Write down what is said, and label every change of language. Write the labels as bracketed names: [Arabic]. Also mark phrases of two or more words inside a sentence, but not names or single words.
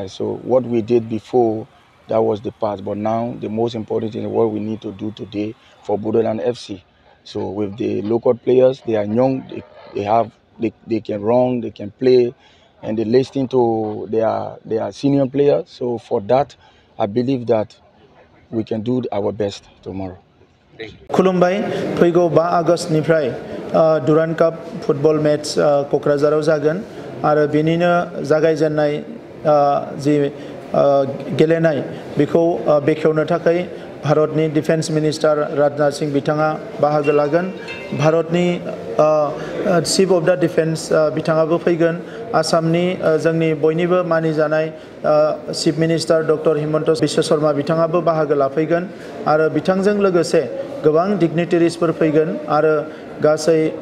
[English] So what we did before, that was the past. But now the most important thing is what we need to do today for Bodoland FC. So with the local players, they are young. They can run, they can play, and they listen to their senior players. So for that, I believe that we can do our best tomorrow. [Bodo] खुलुमबाय फैगौ 5 आगस्तनिफ्राय दुरान्ड काप फुटबल मैच क'क्राझाराव जागोन आरो बेनिनो जागायजेननाय जि गेलेनाय बेखौ बेखेवनो थाखाय भारतनि [English] defence minister [Bodo] राजनाथ सिंह बिथाङा बाहागो लागोन भारतनि [English] Chief of the Defence [Bodo] बिथाङाबो फैगोन आसामनि जोंनि बयनिबो मानिजानाय [English] Chief Minister [Bodo] डक्टर हिमन्त बिश्व शर्मा बिथाङाबो बाहागो लाफैगोन आरो बिथांजों लोगोसे गोबां डिग्निटारिसफोर फैगोन आरो गासै